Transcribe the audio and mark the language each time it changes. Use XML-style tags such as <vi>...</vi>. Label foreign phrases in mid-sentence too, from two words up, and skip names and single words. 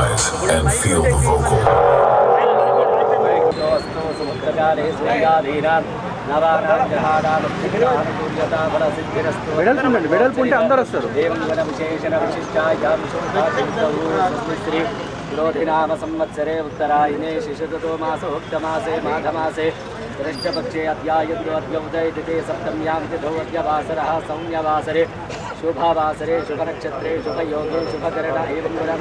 <en>and feel the vocal.</en> <te>వెడల్పుంటే అందరూ వస్తారు.</te> <sa>विरोधिनाम संवत्सरे उत्तरायणे शिशुतो मासोक्तमासे माघमासे कृष्णपक्षे अद्यायद्यो अद्योदयतिथे सप्तम्यां तिथौ अद्यवासरः सौम्यवासरे शुभवासरे शुभनक्षत्रे शुभयोगे शुभकरण एवं</sa>